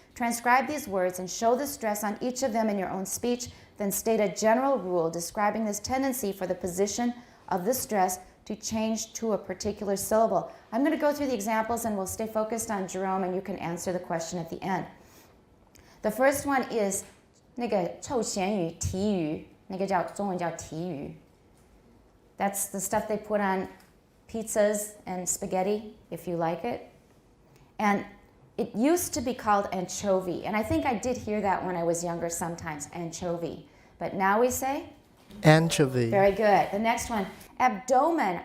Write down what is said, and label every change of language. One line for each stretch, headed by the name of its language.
English: Transcribe these words and show the stress on each of them in your own speech, then state a general rule describing this tendency for the position of the stress to change to a particular syllable. I'm going to go through the examples and we'll stay focused on Jerome and you can answer the question at the end. The first one is
Chinese: 那个臭咸鱼提鱼，那个叫中文叫提鱼。
English: That's the stuff they put on pizzas and spaghetti, if you like it. And it used to be called anchovy. And I think I did hear that when I was younger sometimes, anchovy. But now we say? Anchovy. Very good. The next one, abdomen.